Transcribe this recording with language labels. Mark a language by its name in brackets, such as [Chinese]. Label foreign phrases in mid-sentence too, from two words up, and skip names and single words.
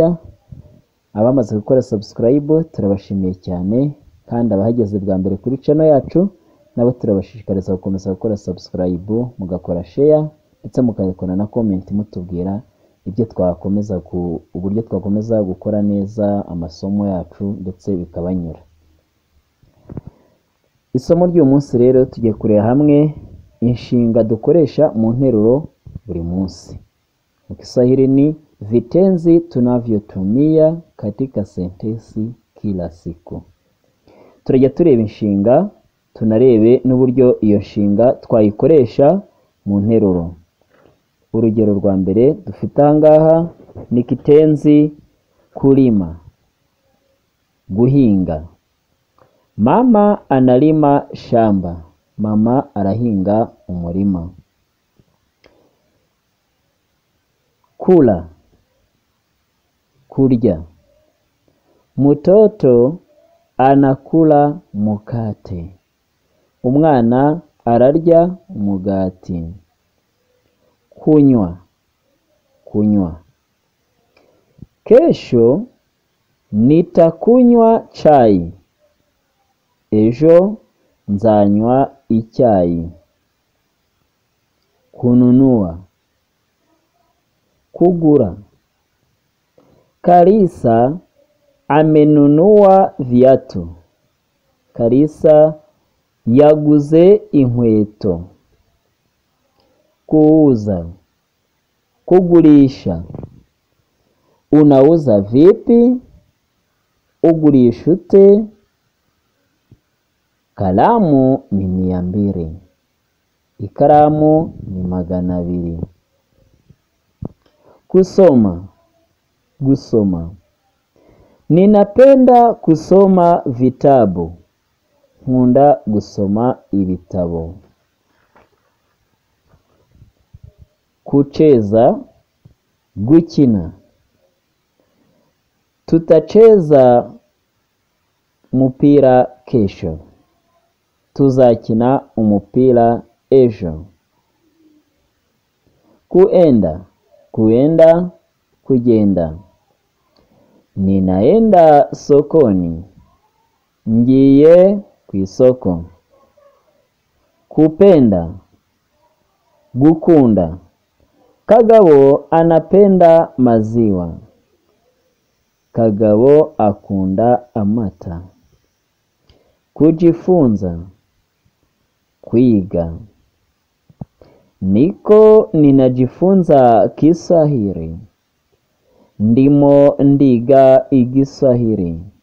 [Kinyarwanda] Abamaze gukora subscribe turabashimiye cyane, kandi abahageze bwa mbere kuri channel yacu nabo turabashishikariza gukomeza gukora subscribe, mugakora share ndetse mukayikora na comment mutubwira uburyo twakomeza gukora neza amasomo yacu ndetse bikabanyura. Isomo ry'uyu munsi rero tugiye kureba hamwe inshinga dukoresha mu nteruro buri munsi. [Swahili] Mu Kiswahili ni vitenzi tunavyotumia katika sentensi kila siku. [Kinyarwanda] Turajya tureba inshinga, tunarebe n'uburyo iyo nshinga twayikoresha mu nteruro. Urugero rwa mbere dufite ahangaha ni [Swahili] kitenzi kulima, [Kinyarwanda] guhinga. [Swahili] Mama analima shamba. [Kinyarwanda] Mama arahinga umurima. Kula, kurya. [Swahili] Mtoto anakula mukate. [Kinyarwanda] Umwana ararya umugati. [Swahili] Kunywa, kunywa. Kesho nitakunywa chai. [Kinyarwanda] Ejo nzanywa icyayi. [Swahili] Kununua, kugura. Kalisa amenunua viatu. [Kinyarwanda] Kalisa yaguze inkweto. [Swahili] Kuuza, kugurisha. Unauza vipi? [Kinyarwanda] Ugurisha ute? [Swahili] Kalamu ni 200. [Kinyarwanda] Ikaramu ni 200. [Swahili] Kusoma, gusoma. Ninapenda kusoma vitabu. [Kinyarwanda] Nkunda gusoma ibitabo. [Swahili] Kucheza, gukina. Tutacheza mpira kesho. [Kinyarwanda] Tuzakina umupira ejo. [Swahili] Kuenda, kuenda, kugenda. Ninaenda sokoni. [Kinyarwanda] Ngiye kwisoko. [Swahili] Kupenda, gukunda. Kagabo anapenda maziwa. [Kinyarwanda] Kagabo akunda amata. [Swahili] Kujifunza, kwiga. Niko ninajifunza Kiswahili. [Kinyarwanda] Ndimo ndiga Igiswahili.